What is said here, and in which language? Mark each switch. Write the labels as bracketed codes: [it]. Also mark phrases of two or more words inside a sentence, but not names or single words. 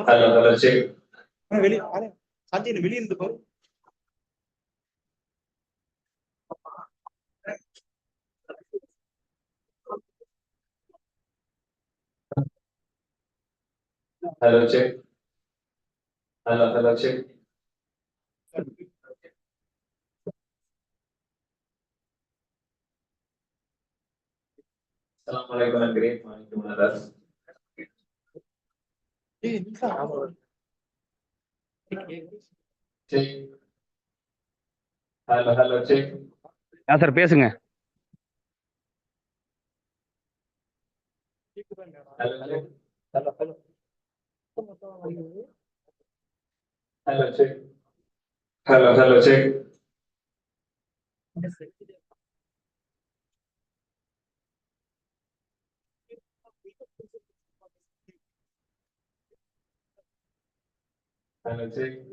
[en] Hello, check. [ta] வெளியே சஞ்சய் வெளியே இருந்து பாரு. [en] Hello, check. Hello, check. Assalamualaikum and great morning to one another. Check. Hello, check. [ta] சார் பேசுங்க. [en] Hello, check. Hello, check. Hello, check. Hello, check.